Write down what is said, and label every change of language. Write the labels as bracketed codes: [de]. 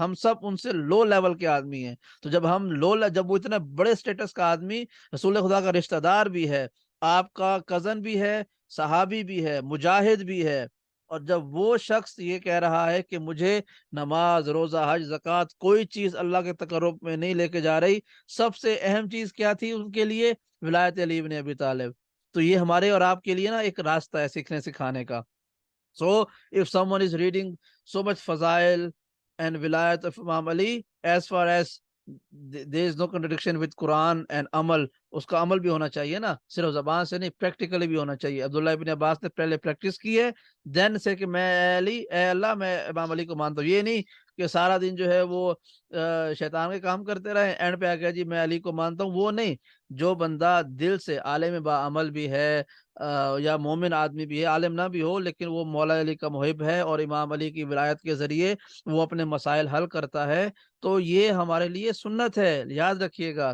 [ur] ہم سب ان سے low level کے آدمی ہیں. تو جب ہم جب وہ اتنے بڑے سٹیٹس کا آدمی، رسول خدا کا رشتہ دار بھی ہے، آپ کا کزن بھی ہے، صحابی بھی ہے، مجاہد بھی ہے، اور جب وہ شخص یہ کہہ رہا ہے کہ مجھے نماز، روزہ، حج، زکوٰۃ کوئی چیز اللہ کے تقرب میں نہیں لے کے جا رہی، سب سے اہم چیز کیا تھی ان کے لیے؟ ولایت علی بن ابی طالب. تو یہ ہمارے اور آپ کے لیے نا ایک راستہ ہے سیکھنے سکھانے کا. [en] So if someone is reading so much fazail and vilayat of Imam Ali, as far as there is no contradiction with Quran and amal, [ur] اس کا عمل بھی ہونا چاہیے [en] نا، صرف زبان سے نہیں، پریکٹیکلی بھی ہونا چاہیے. [ur] عبداللہ ابن عباس نے پہلے پریکٹس کی ہے، دین سے کہ میں اے اللہ میں امام علی کو مانتا ہوں. یہ نہیں کہ سارا دن جو ہے وہ شیطان کے کام کرتے رہے، اینڈ پہ آ گیا جی میں علی کو مانتا ہوں. وہ نہیں. جو بندہ دل سے عالم با عمل بھی ہے، یا مومن آدمی بھی ہے، عالم نہ بھی ہو لیکن وہ مولا علی کا محب ہے اور امام علی کی ولایت کے ذریعے وہ اپنے مسائل حل کرتا ہے، تو یہ ہمارے لیے سنت ہے، یاد رکھیے گا.